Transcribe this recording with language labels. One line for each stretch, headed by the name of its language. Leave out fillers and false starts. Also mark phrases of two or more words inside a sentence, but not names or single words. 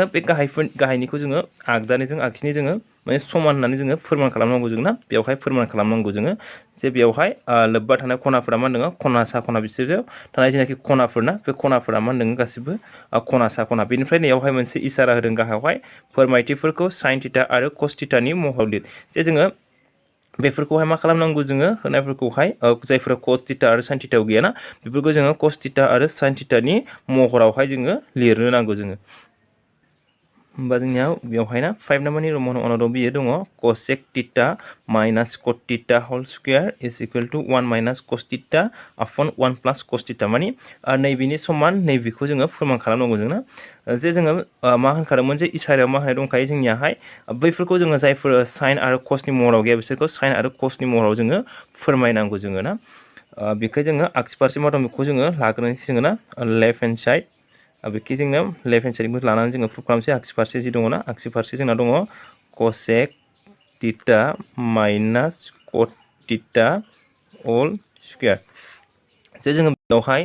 Bodo: बे गाहायनिखौ जोङो आगदानिजों आगसिनि जोङो माने समान होननानै जोङो फोरमान खालामनांगौ जों ना बेवहाय फोरमान खालामनांगौ जोङो जे बेवहाय लोब्बा थानाय खनाफोरा मा होनदों खनासा खना बिसोरो थानाय जेनाखि खनाफोरना बे खनाफोरा मा होनदों गासिबो खनासा खना बेनिफ्राय नैयावहाय मोनसे इसारा होदों गाहायावहाय फोरमायथिफोरखौ
English: sine theta
Bodo: आरो
English: cos thetaनि
Bodo: महराव लिर जे जोङो बेफोरखौहाय मा खालामनांगौ जोङो होनायफोरखौहाय जायफोरा
English: cos theta
Bodo: आरो
English: sine thetaयाव
Bodo: गैयाना बेफोरखौ जोङो
English: cos theta
Bodo: आरो
English: sine thetaनि
Bodo: महरावहाय जोङो लिरनो नांगौ जोङो होमबा जोंनियाव बेवहाय ना 5 नाम्बारनि रमनाव बियो दङ
English: cosec theta minus cot theta whole square is equal to 1 minus cos theta upon 1 plus cos theta
Bodo: माने नैबेनि समान नैबेखौ जोङो फोरमान खालामनांगौ जोंना जे जोङो मा होनखादोंमोन जे इसारायाव मा होनाय दंखायो जोंनियाहाय बैफोरखौ जोङो जायफोर साइन आरो कसनि महराव गैया बिसोरखौ साइन आरो कसनि महराव जोङो फोरमायनांगौ जोङो ना बेखौ जोङो आगसि फारसे मा दं बेखौ जोङो लाग्रोनोसै जोङो ना
English: left hand side
Bodo: बेखि जोङो
English: left hand sideखौ
Bodo: लानानै जोङो प्रुफ खालामसै आगसि फारसे जि दङ ना आगसि फारसे जोंना दङ
English: cosec theta minus cot theta whole square
Bodo: जे जोङो बेवहाय